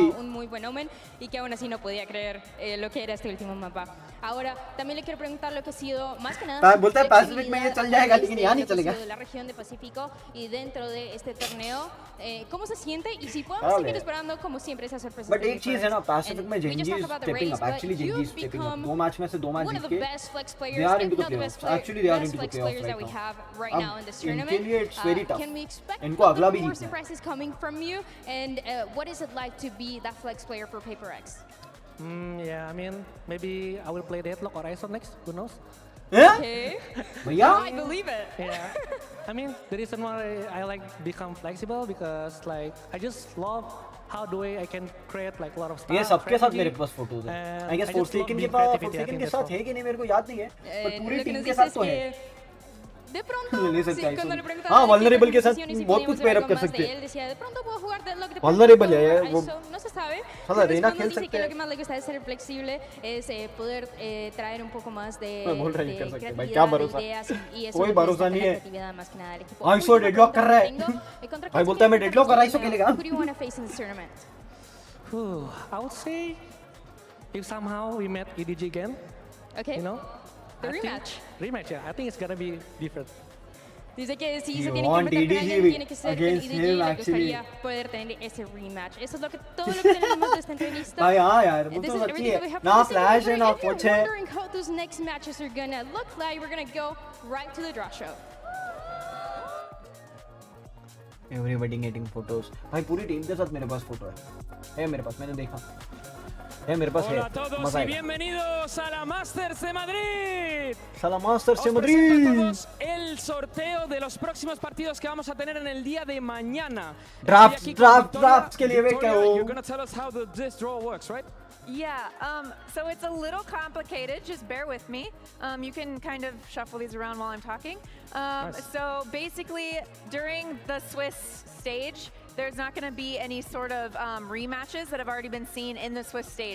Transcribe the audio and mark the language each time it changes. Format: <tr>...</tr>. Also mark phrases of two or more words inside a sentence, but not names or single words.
<es>Un muy buen omen y que aún así no podía creer lo que era este último mapa. Ahora, también le quiero preguntar lo que ha sido más que nada.</es> <hi>बोलता है पैसिफिक में ये चल जाएगा, लेकिन यहाँ नहीं चलेगा.</hi> <es>La región de Pacífico y dentro de este torneo, ¿cómo se siente? Y si podemos seguir esperando como siempre esa sorpresa.</es> <en>But</en> <hi>एक चीज है ना, पैसिफिक में जेंजी</hi> <en>is stepping up. Actually, जेंजी is stepping up.</en> <hi>2 मैच में से 2 मैच जीत के</hi> <en>they are into the playoffs. Actually, they are into the playoffs right now.</en> <hi>इनके लिए</hi> <en>it's very tough. Can we expect</en> <hi>इनको अगला भी</hi> <en>more</en> <hi>जीतना है.</hi> <en>surprises coming from you? And what is it like to be that flex player for PRX? Yeah, I mean, maybe I will play Deadlock or ISO next. Who knows? Okay.</en> <hi>भैया?</hi> <en>I believe it. Yeah. I mean, the reason why I like become flexible because like I just love how the way I can create like a lot of stuff.</en> <hi>ये सबके साथ मेरे पास फोटोज हैं.</hi> <en>I guess</en> <hi>Forsaken के साथ है कि नहीं मेरे को याद नहीं है. पर पूरी टीम के साथ तो है.</hi> <es>De pronto, sí, cuando le preguntaban</es> <hi>हाँ, vulnerable के साथ बहुत कुछ</hi> <en>pair up</en> <hi>कर सकते हैं.</hi> <es>él decía, de pronto puedo jugar Deadlock, de</es> <hi>Vulnerable है वो.</hi> <es>No se sabe.</es> <hi>साला रेना खेल</hi> <es>dice</es> <hi>सकते</hi> <es>que lo</es> <hi>हैं.</hi> <es>que más le gusta es ser flexible, es poder traer un poco más de creatividad, de ideas y eso</es> <hi>कोई भरोसा नहीं है.</hi> <es>creatividad más que nada del equipo.</es> <hi>ISO deadlock कर रहा है. भाई बोलता है मैं deadlock और ISO खेलेगा.</hi> <en>Who do you want to face in this tournament? I would say if somehow we met EDG again. Okay. You know. The rematch. Rematch, yeah. I think it's gonna be different.</en> <es>Dice que si se tiene que enfrentar con alguien, tiene que ser con EDG, le gustaría poder tener ese rematch. Eso es todo lo que tenemos de esta entrevista.</es> <hi>भाई हाँ यार, वो तो सच्ची है. ना फ्लैश है ना कुछ है.</hi> <en>Wondering how those next matches are gonna look like. We're gonna go right to the draw show. Everybody getting photos.</en> <hi>भाई पूरी टीम के साथ मेरे पास फोटो है मेरे पास, मैंने देखा. मेरे पास</hi> <es>Hola a todos y bienvenidos a la Masters de Madrid. A Masters de Madrid. Presento a todos el sorteo de los próximos partidos que vamos a tener en el día de mañana.</es> <hi>Drafts के लिए वेट करो.</hi> <en>You're going to tell us how this draw works, right? Yeah, so it's a little complicated, just bear with me. You can kind of shuffle these around while I'm talking. Nice. So basically, during the Swiss stage, there's not going to be any sort of rematches that have already been seen in the Swiss stage.</en>